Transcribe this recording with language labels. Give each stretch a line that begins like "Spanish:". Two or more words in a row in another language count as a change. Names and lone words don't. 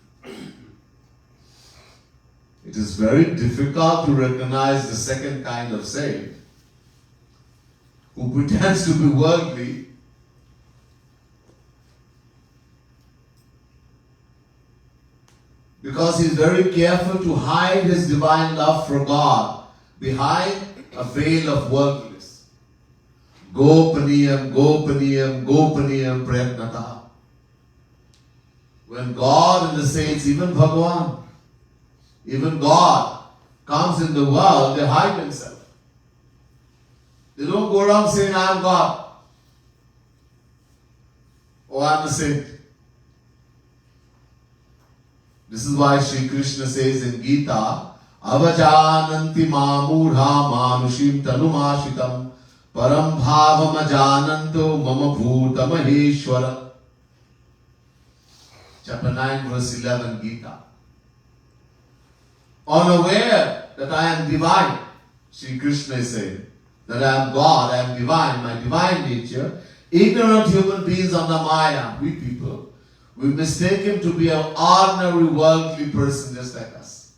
English: It is very difficult to recognize the second kind of saint who pretends to be worldly because he is very careful to hide his divine love for God behind a veil of worldliness.
Sanskrit: गोपनीयं गोपनीयं गोपनीयं प्रयत्नतः.
English: When God and the saints, even Bhagavan, even God comes in the world, they hide themselves. They don't go around saying, I am God. Or I am a saint. This is why Sri Krishna says in Gita,
Sanskrit: अवजानन्ति मामूढा मानुषीं तनुमाश्रितम् परं भावम् अजानन्तो मम भूत महेश्वर.
English: Chapter 9 verse 11 Gita. Unaware that I am divine, Sri Krishna is saying, that I am God, I am divine, my divine nature, ignorant human beings under Maya, we people, we mistake him to be an ordinary worldly person just like us.